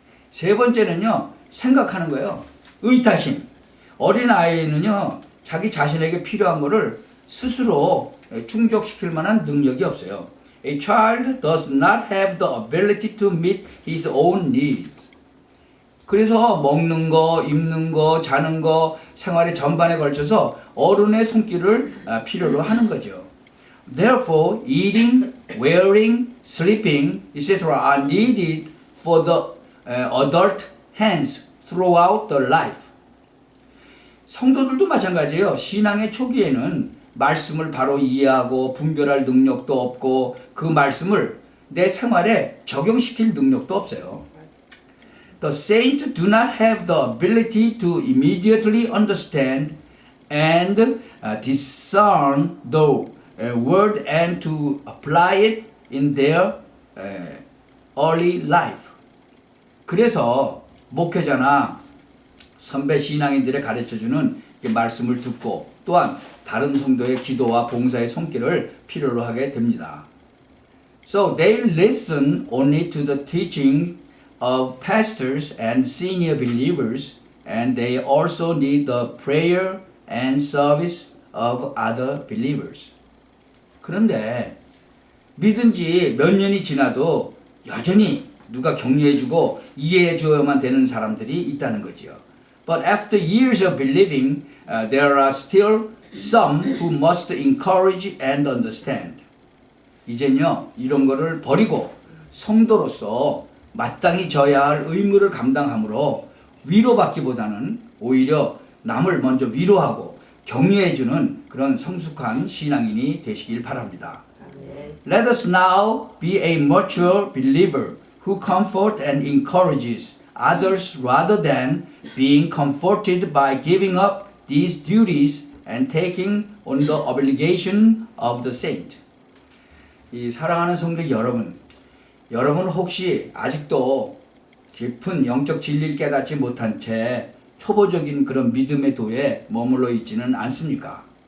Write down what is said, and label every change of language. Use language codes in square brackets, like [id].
[ko] 세 번째는요, 생각하는 거예요. 의타심. 어린아이는요, 자기 자신에게 필요한 것을 스스로 충족시킬 만한 능력이 없어요. [en] A child does not have the ability to meet his own needs. [ko] 그래서 먹는 거, 입는 거, 자는 거, 생활의 전반에 걸쳐서 어른의 손길을 필요로 하는 거죠. [en] Therefore, eating, wearing, sleeping, etc. are needed for the adult hands throughout the life. [ko] 성도들도 마찬가지예요. 신앙의 초기에는 말씀을 바로 이해하고 분별할 능력도 없고 그 말씀을 내 생활에 적용시킬 능력도 없어요. [en] The saints do not have the ability to immediately understand and discern the word and to apply it in their early life. [ko] 그래서 목회자나 선배 신앙인들의 가르쳐주는 말씀을 듣고 또한 다른 성도의 기도와 봉사의 손길을 필요로 하게 됩니다. [en] So they listen only to the teaching of pastors and senior believers, and they also need the prayer and service of other believers. [ko] 그런데 믿은 지 몇 년이 지나도 여전히 누가 격려해주고 이해해줘야만 되는 사람들이 있다는 거지요. [en] But after years of believing, there are still some who must encourage and understand. [ko] 이젠요, 이런 거를 버리고 성도로서 마땅히 져야 할 의무를 감당함으로 위로받기보다는 오히려 남을 먼저 위로하고 격려해주는 그런 성숙한 신앙인이 되시길 바랍니다. [en] Let us now be a mature believer who comforts and encourages others rather than being comforted by giving up these duties and taking on the obligation of the saint. [ko] 이 사랑하는 성도 여러분, 여러분 혹시 아직도 깊은 영적 진리를 깨닫지 못한 채 초보적인 그런 믿음의 도에 머물러 있지는 않습니까?